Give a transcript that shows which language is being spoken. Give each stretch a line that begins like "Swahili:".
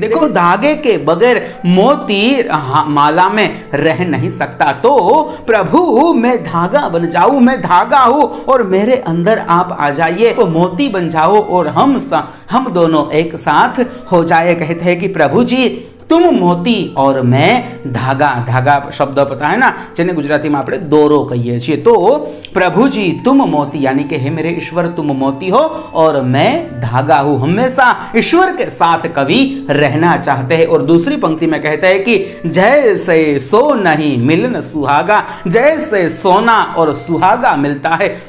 Hindi: देखो धागे के बगैर मोती माला में रह नहीं सकता। तो प्रभु मैं धागा बन जाऊं, मैं धागा हूं और मेरे अंदर आप आ जाइए, तो मोती बन जाओ और हम दोनों एक साथ हो जाए। कहते हैं कि प्रभु जी तुम मोती और मैं धागा। धागा शब्द पता है ना,
Gujarati: જેને ગુજરાતીમાં આપણે દોરો કહીએ છીએ।
Hindi: तो प्रभु जी तुम मोती, यानी कि हे मेरे ईश्वर तुम मोती हो और मैं धागा हूं। हमेशा ईश्वर के साथ कवि रहना चाहते हैं। और दूसरी पंक्ति में कहते हैं कि जैसे सो नहीं मिलन सुहागा, जैसे सोना और सुहागा मिलता है।